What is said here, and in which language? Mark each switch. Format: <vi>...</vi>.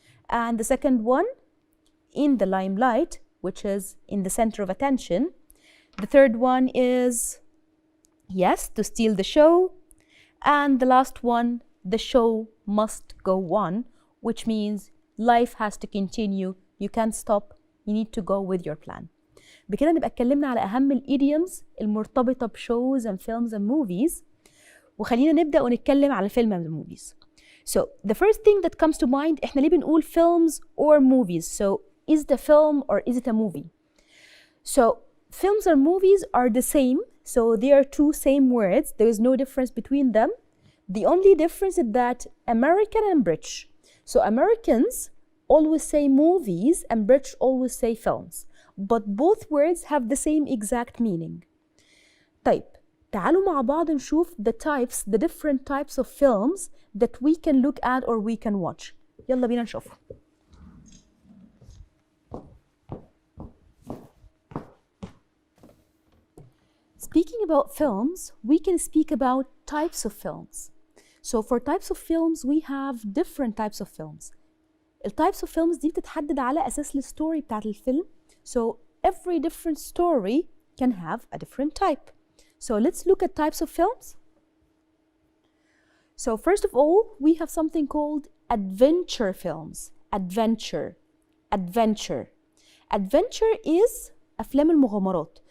<en>And the second one, in the limelight, which is in the center of attention. The third one is, yes, to steal the show. And the last one, the show must go on, which means life has to continue. You can't stop. You need to go with your plan.</en> <ar>بكده نبقى اتكلمنا على أهم الإيديومز المرتبطة بشوز</ar> <en>and films and movies.</en> <ar>وخلينا نبدأ ونتكلم على</ar> <en>film and movies. So the first thing that comes to mind,</en> <ar>احنا ليه بنقول</ar> <en>films or movies? So is it a film or is it a movie? So films and movies are the same. So they are 2 same words. There is no difference between them. The only difference is that American and British. So Americans always say movies and British always say films. But both words have the same exact meaning.</en> <ar>طيب تعالوا مع بعض نشوف</ar> <en>the different types of films that we can look at or we can watch.</en> <ar>يلا بينا نشوفهم.</ar> <en>Speaking about films, we can speak about types of films. So for types of films, we have different types of films.</en> <ar>ال</ar> <en>types of films</en> <ar>دي بتتحدد على أساس الستوري بتاعت الفيلم.</ar> <en>So every different story can have a different type. So let's look at types of films. So first of all, we have something called adventure films. Adventure. Adventure is</en> <ar>أفلام المغامرات.</ar>